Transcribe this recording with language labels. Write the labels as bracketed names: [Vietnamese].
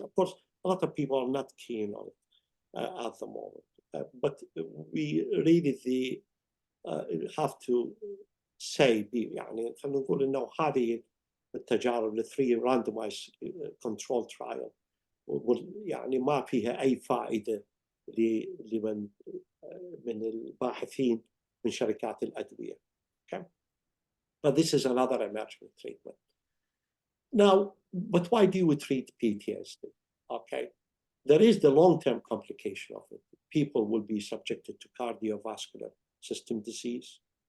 [English] Of course, a lot of people are not keen on it at the moment. But we really have to say [Arabic] يعني خلينا نقول انه هذه التجارب ال3 randomized control trial يعني ما فيها اي فائده لمن من الباحثين من شركات الادويه. [English] Okay, but this is another emerging treatment. Now, but why do we treat PTSD? Okay, there is the long-term complication of it. People will be subjected to cardiovascular system disease.